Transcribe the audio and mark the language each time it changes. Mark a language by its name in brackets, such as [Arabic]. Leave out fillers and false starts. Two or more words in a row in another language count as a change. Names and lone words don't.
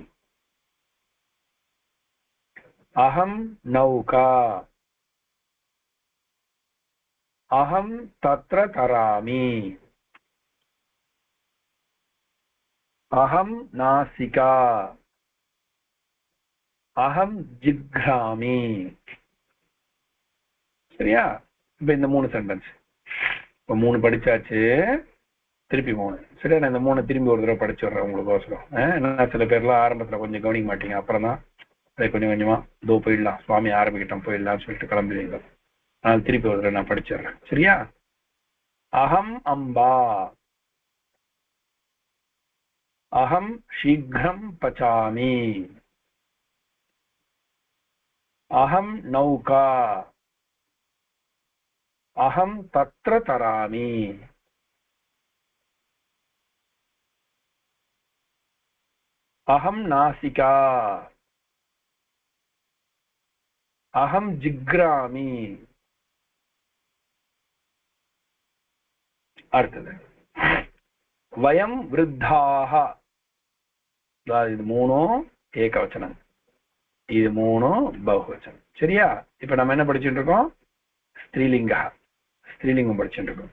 [Sanskrit] अहं नौका. अहं तत्र तरामि. अहं नासिका. अहं जिघ्रामि. [Tamil] சரியா? இப்ப இந்த மூணு சென்டென்ஸ் இப்ப மூணு படிச்சாச்சு, திருப்பி மூணு. சரி, நான் இந்த மூணு திரும்பி ஒரு தடவை படிச்சு வர்றேன் உங்களுக்கு அவசரம். என்ன சில பேர்லாம் ஆரம்பத்துல கொஞ்சம் கவனிக்க மாட்டீங்க, அப்புறம் தான் அதை கொஞ்சம் கொஞ்சமா இதோ போயிடலாம் சுவாமி ஆரம்பிக்கிட்டோம் போயிடலாம்னு சொல்லிட்டு கிளம்புவீங்க. அதனால திருப்பி ஒரு தடவை நான் படிச்சிடுறேன். சரியா? [Sanskrit] अहं अम्बा. அகம் शीघ्रं पचामि. अहं नौका. अहं तत्र तरामि. अहं नासिका. अहं जिघ्रामि. அடுத்தது वयं वृद्धाः. [Tamil] இது மூணும் ஏகவச்சனம், இது மூணும் பகுவச்சனம். சரியா? இப்ப நம்ம என்ன படிச்சுட்டு இருக்கோம்? ஸ்திரீலிங்கா, ஸ்திரீலிங்கம் படிச்சுட்டு இருக்கோம்.